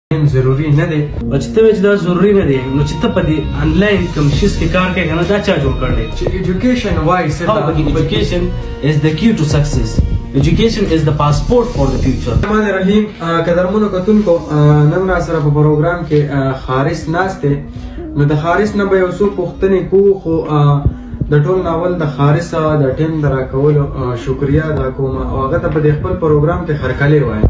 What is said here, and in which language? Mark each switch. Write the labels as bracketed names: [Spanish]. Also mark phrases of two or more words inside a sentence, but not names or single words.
[Pashto] ضروري نه دی او چې ته وایې چې دا ضروري نه دی نو چې ته په دې انلاین کوم شیز کې کار کوې که نه دا چا جوړ کړی چې ایجوکیشن وایي څه ته [English] education is the key to success. Education is the passport for the future. [Arabic] الرحمن الرحیم [Pashto] قدرمنو کتونکو نن را سره په پروګرام کې خارس ناست دی نو د خارس نه به یو څو پوښتنې کوو خو د ټول ناول د خارس د ټیم د راکولو شکریا ادا کوم او هغه ته په دې خپل پروګرام کې هرکلی وایم